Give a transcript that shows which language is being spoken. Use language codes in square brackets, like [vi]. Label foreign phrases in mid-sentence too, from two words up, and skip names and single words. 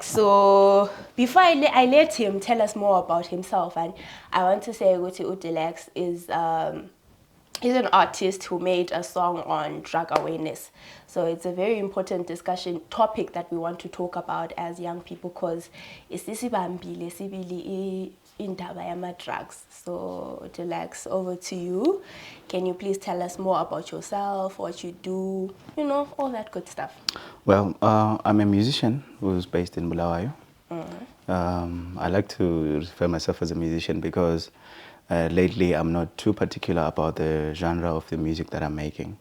[en] So before I let him tell us more about himself, and I want to say Udilax is he's an artist who made a song on drug awareness. So it's a very important discussion topic that we want to talk about as young people, because [nd] isisibambile sibili indaba yama drugs. [en] So Udilax, over to you. Can you please tell us more about yourself, what you do, all that good stuff? Well, I'm a musician who's based in Bulawayo. I like to refer myself as a musician because lately I'm not too particular about the genre of the music that I'm making.